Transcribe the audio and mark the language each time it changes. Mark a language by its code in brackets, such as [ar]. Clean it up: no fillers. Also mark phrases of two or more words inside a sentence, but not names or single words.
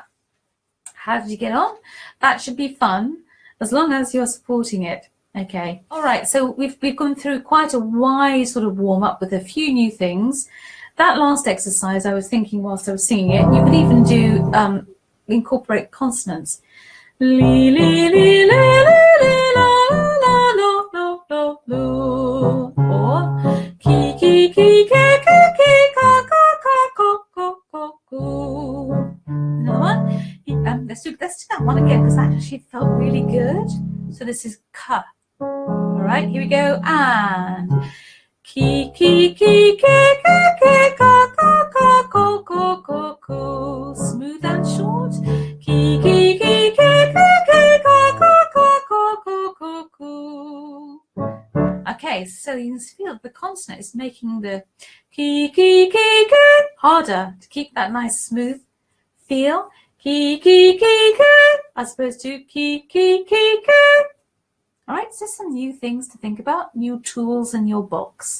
[en] How did you get on? That should be fun as long as you're supporting it. Okay. All right. So we've gone through quite a wide sort of warm up with a few new things. That last exercise, I was thinking whilst I was singing it, you could even do incorporate consonants. Li li li li li la la la la la la, or ki ki ki ki ki ki ka ka ka ka ka ka ka. Another one. Let's do that one again because that actually felt really good. So this is ka. All right, here we go. And ki ki ki ki ki ki ka ka ka ka ka ka ka. Smooth and short. Ki ki ki ki ki ki ka ka ka ka ka ka ka. Okay, so you can feel the consonant is making the ki ki ki ki harder to keep that nice smooth feel. Ki ki ki ki as opposed to ki ki ki ki. All right, so some new things to think about, new tools in your box.